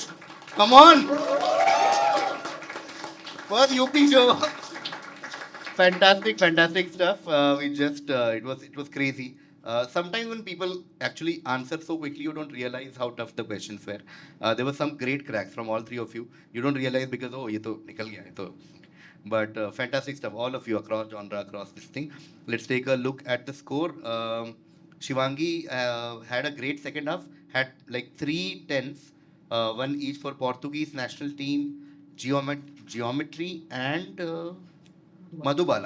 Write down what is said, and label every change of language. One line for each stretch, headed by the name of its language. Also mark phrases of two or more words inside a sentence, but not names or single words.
English: Come on! First UP show. Fantastic stuff. It was crazy. Sometimes when people actually answer so quickly, you don't realize how tough the questions were. There were some great cracks from all three of you. You don't realize because,
Hindi: oh, ये तो निकल गया, ये तो.
English: But fantastic stuff, all of you across genre, across this thing. Let's take a look at the score. Shivangi had a great second half, had like 3 tens, one each for Portuguese national team, geometry, and Madhubala.